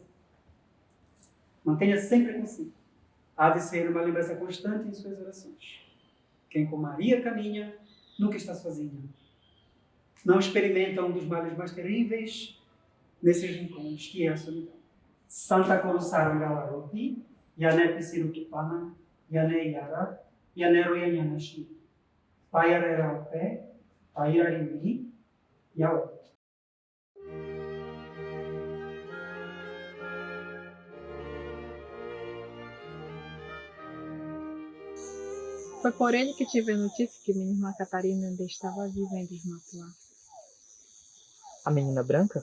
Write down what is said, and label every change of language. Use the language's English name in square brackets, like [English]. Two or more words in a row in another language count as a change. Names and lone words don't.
[Portuguese] Mantenha sempre consigo. Há de ser uma lembrança constante em suas orações. Quem com Maria caminha, nunca está sozinho. Não experimenta um dos males mais terríveis nesses rincões, que é a solidão. Santa Corusarangalaropi, Yane Pisirukipana, Yane Yara, Yane Royanyanashi, Payareraupé, Payarimi, Yao. Foi por ele que tive a notícia que minha irmã Catarina ainda estava viva em Mapuá. A menina branca?